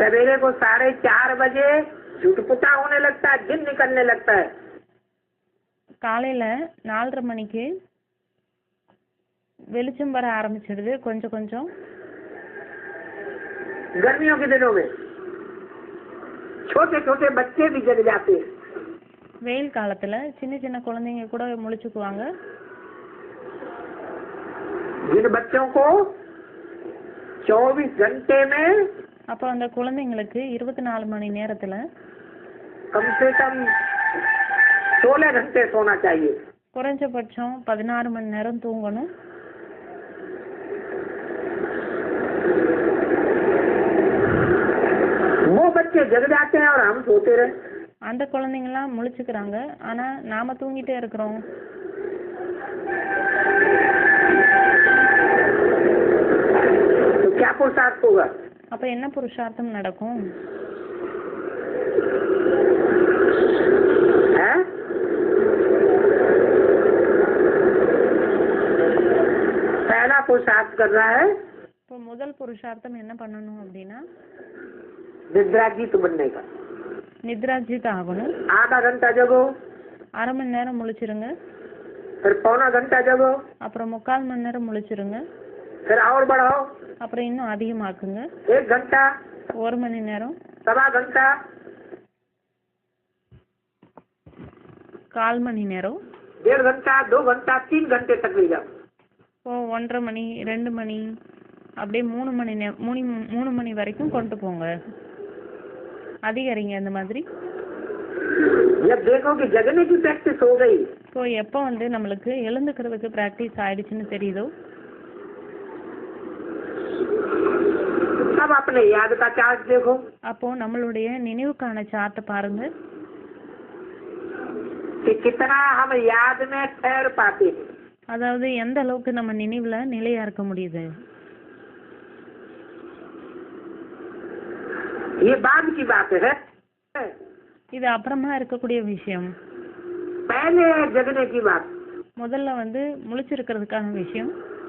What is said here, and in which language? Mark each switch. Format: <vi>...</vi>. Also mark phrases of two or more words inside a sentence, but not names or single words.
<hi>सवेरे को 4:30 बजे छुटपुटा होने लगता है, दिन निकलने लगता है।</hi> <ta>காலையில் 4:30 மணிக்கு வெளிச்சம் வர ஆரம்பிச்சிடுது கொஞ்சம் கொஞ்சம்.</ta> <hi>गर्मियों के दिनों में छोटे छोटे बच्चे भी जग जाते हैं।</hi> <ta>வெயில் காலத்தில் சின்ன சின்ன குழந்தைங்க கூட முழிச்சுக்குவாங்க.</ta> <hi>जिन बच्चों को 24 घंटे में</hi> <ta>அப்போ அந்த குழந்தைங்களுக்கு 24 மணி நேரத்தில்</ta> <hi>कम से कम 16 घंटे सोना चाहिए।</hi> <ta>குறைஞ்சபட்சம் 16 மணி நேரம் தூங்கணும்.</ta> <hi>वो बच्चे जग जाते हैं और हम सोते रहे।</hi> <ta>அந்த குழந்தைங்கலாம் முழிச்சுக்கிறாங்க, ஆனால் நாம் தூங்கிட்டே இருக்கிறோம்.</ta> <hi>तो क्या पुरुषार्थ होगा?</hi> <ta>அப்போ என்ன புருஷார்த்தம் நடக்கும்?</ta> <hi>है? पहला पुरुषार्थ कर रहा है</hi> <ta>இப்போ முதல் புருஷார்த்தம் என்ன பண்ணணும் அப்படின்னா</ta> <hi>निद्राजीत बनने का।</hi> <ta>நித்ராஜித் ஆகணும்.</ta> <hi>आधा घंटा जगो,</hi> <ta>அரை மணி நேரம் முழிச்சிருங்க,</ta> <hi>फिर पौना घंटा जगो,</hi> <ta>அப்புறம் 3/4 மணி நேரம் முழிச்சிருங்க,</ta> <hi>फिर और बढ़ाओ,</hi> <ta>அப்புறம் இன்னும் அதிகமாக்குங்க,</ta> <hi>1 घंटा,</hi> <ta>1 மணி நேரம்,</ta> <hi>सवा घंटा,</hi> <ta>1/4 மணி நேரம்,</ta> <hi>1.5 घंटा, 2 घंटा, 3 घंटे तक ले जाओ।</hi> <ta>இப்போ 1:30 மணி, 2 மணி, அப்படியே 3 மணி வரைக்கும் கொண்டு போங்க. அதிகரிங்க இந்த மாதிரி.</ta> <hi>जब देखो कि जगने की प्रैक्टिस हो गई,</hi> <ta>இப்போ எப்போ வந்து நம்மளுக்கு எழுந்துக்கிறதுக்கு ப்ராக்டிஸ் ஆயிடுச்சுன்னு தெரியுதோ</ta> <hi>तब अपने याद का चार्ट देखो।</hi> <ta>அப்போ நம்மளுடைய நினைவுக்கான சார்ட்டை பாருங்க,</ta> <hi>कि कितना हम याद में ठहर पाते हैं।</hi> <ta>அதாவது எந்த அளவுக்கு நம்ம நினைவுல நிலையா இருக்க முடியுது.</ta> <hi>ये बाद की बात है,</hi> <ta>இது அப்புறமா இருக்கக்கூடிய விஷயம்.</ta> <hi>पहले जगने की बात।</hi> <ta>முதல்ல வந்து முழிச்சிருக்கிறதுக்கான விஷயம்.</ta>